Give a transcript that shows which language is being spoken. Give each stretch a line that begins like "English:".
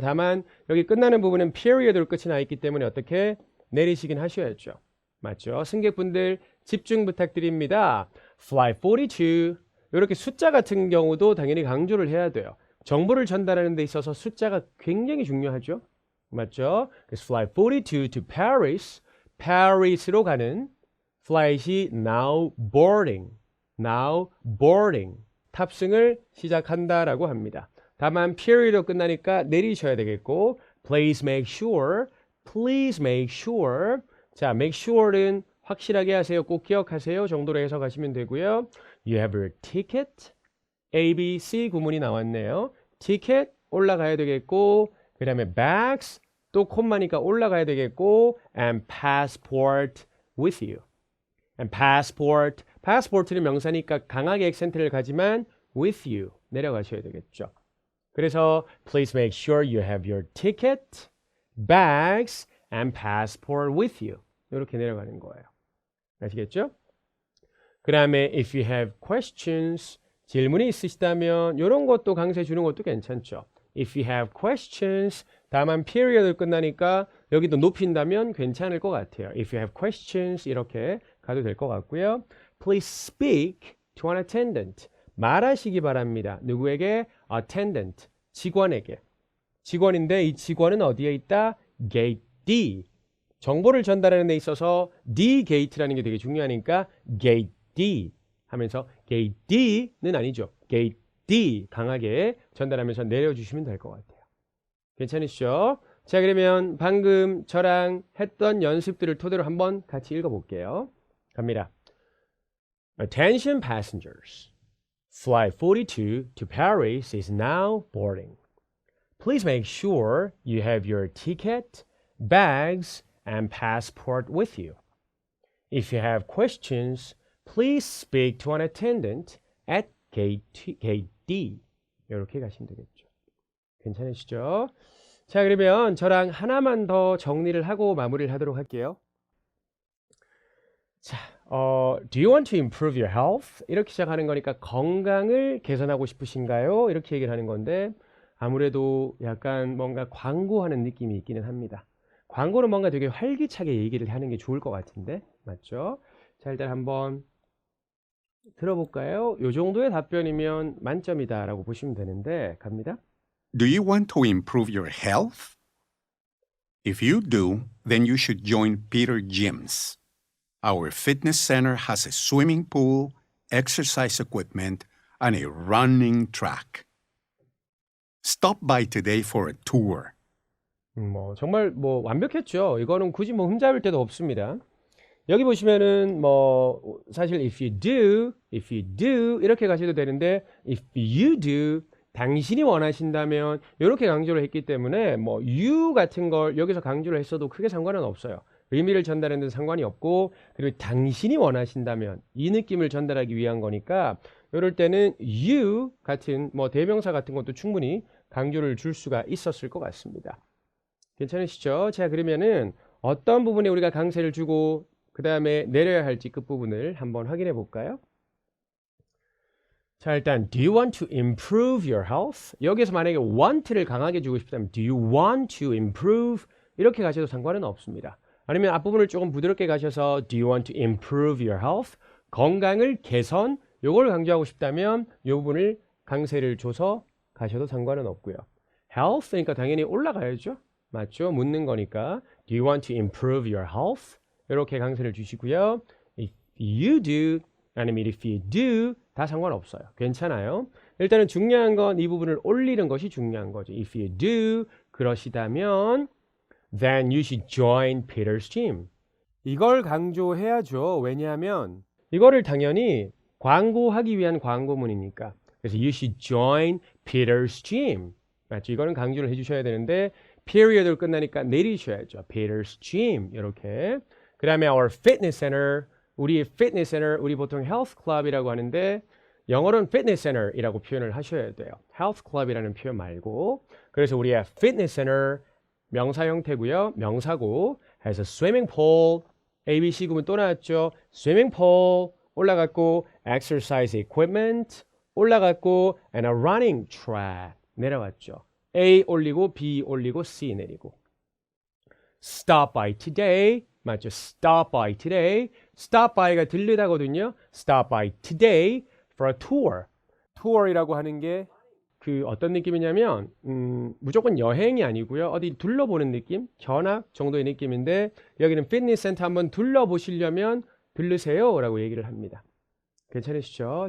Korean: 다만 여기 끝나는 부분은 period로 끝이 나 있기 때문에 어떻게 내리시긴 하셔야죠. 맞죠? 승객분들 집중 부탁드립니다.
English: Flight 42.
Korean: 이렇게 숫자 같은 경우도 당연히 강조를 해야 돼요. 정보를 전달하는 데 있어서 숫자가 굉장히 중요하죠. 맞죠?
English: 그래서 Flight 42 to Paris.
Korean: Paris로 가는 플라이트이
English: now boarding. now boarding.
Korean: 탑승을 시작한다라고 합니다. 다만 period로 끝나니까 내리셔야 되겠고
English: please make sure. please make sure.
Korean: 자, make sure는 확실하게 하세요. 꼭 기억하세요. 정도로 해석하시면 되고요.
English: You have your ticket.
Korean: A, B, C 구문이 나왔네요. ticket 올라가야 되겠고 그 다음에 bags 또 콤마니까 올라가야 되겠고
English: and passport with you. and passport.
Korean: passport는 명사니까 강하게 액센트를 가지만 with you 내려가셔야 되겠죠.
English: 그래서 please make sure you have your ticket, bags and passport with you.
Korean: 이렇게 내려가는 거예요. 아시겠죠? 그 다음에
English: if you have questions
Korean: 질문이 있으시다면 이런 것도 강세 주는 것도 괜찮죠.
English: If you have questions
Korean: 다만 period을 끝나니까 여기도 높인다면 괜찮을 것 같아요.
English: If you have questions
Korean: 이렇게 가도 될 것 같고요.
English: Please speak to an attendant.
Korean: 말하시기 바랍니다. 누구에게? attendant. 직원에게. 직원인데 이 직원은 어디에 있다?
English: gate D.
Korean: 정보를 전달하는 데 있어서 D gate라는 게 되게 중요하니까 gate D 하면서 gate D는 아니죠. gate D 강하게 전달하면서 내려주시면 될 것 같아요. 괜찮으시죠? 자, 그러면 방금 저랑 했던 연습들을 토대로 한번 같이 읽어볼게요.
English: 갑니다. Attention passengers. Flight 42 to Paris is now boarding. Please make sure you have your ticket, bags, and passport with you. If you have questions, please speak to an attendant at gate D.
Korean: 이렇게 가시면 되겠죠. 괜찮으시죠? 자, 그러면 저랑 하나만 더 정리를 하고 마무리를 하도록 할게요.
English: 자, do you want to improve your health?
Korean: 이렇게 시작하는 거니까 건강을 개선하고 싶으신가요? 이렇게 얘기를 하는 건데 아무래도 약간 뭔가 광고하는 느낌이 있기는 합니다. 광고는 뭔가 되게 활기차게 얘기를 하는 게 좋을 것 같은데 맞죠? 자, 일단 한번 들어볼까요? 요 정도의 답변이면 만점이다 라고 보시면 되는데 갑니다.
English: Do you want to improve your health? If you do, then you should join Peter Gyms. Our fitness center has a swimming pool, exercise equipment, and a running track. Stop by today for a tour.
Korean: 정말 완벽했죠. 이거는 굳이 흠잡을 데도 없습니다. 여기 보시면은 사실
English: if you do
Korean: 이렇게 가셔도 되는데 if you do 당신이 원하신다면 이렇게 강조를 했기 때문에 you 같은 걸 여기서 강조를 했어도 크게 상관은 없어요. 의미를 전달하는 데 상관이 없고 그리고 당신이 원하신다면 이 느낌을 전달하기 위한 거니까 이럴 때는 you 같은 대명사 같은 것도 충분히 강조를 줄 수가 있었을 것 같습니다. 괜찮으시죠? 자, 그러면은 어떤 부분에 우리가 강세를 주고 그 다음에 내려야 할지 끝부분을 한번 확인해 볼까요? 자, 일단
English: do you want to improve your health?
Korean: 여기서 만약에 want를 강하게 주고 싶다면
English: do you want to improve?
Korean: 이렇게 가셔도 상관은 없습니다. 아니면 앞부분을 조금 부드럽게 가셔서
English: Do you want to improve your health?
Korean: 건강을 개선, 요걸 강조하고 싶다면 이 부분을 강세를 줘서 가셔도 상관은 없고요. health, 그러니까 당연히 올라가야죠. 맞죠? 묻는 거니까
English: Do you want to improve your health?
Korean: 이렇게 강세를 주시고요.
English: If you do, 아니면 if you do,
Korean: 다 상관없어요. 괜찮아요. 일단은 중요한 건 이 부분을 올리는 것이 중요한 거죠.
English: If you do, 그러시다면 then you should join Peter's gym.
Korean: 이걸 강조해야죠. 왜냐하면 이거를 당연히 광고하기 위한 광고문이니까.
English: 그래서 you should join Peter's gym.
Korean: 맞죠? 이거는 강조를 해주셔야 되는데 period로 끝나니까 내리셔야죠.
English: Peter's gym 이렇게.
Korean: 그 다음에 our fitness center, 우리 fitness center, 우리 보통 health club이라고 하는데 영어로는 fitness center이라고 표현을 하셔야 돼요. health club이라는 표현 말고. 그래서 우리의 fitness center 명사 형태고요. 명사고
English: has a swimming pool,
Korean: ABC 구문 또 나왔죠. swimming pool 올라갔고 exercise equipment 올라갔고
English: and a running track
Korean: 내려왔죠. A 올리고 B 올리고 C 내리고
English: stop by today
Korean: 맞죠?
English: stop by today
Korean: stop by가 들르다거든요.
English: stop by today for a tour.
Korean: tour이라고 하는 게 그 어떤 느낌이냐면 무조건 여행이 아니고요. 어디 둘러보는 느낌, 견학 정도의 느낌인데 여기는 피트니스 센터 한번 둘러보시려면 들르세요 라고 얘기를 합니다. 괜찮으시죠?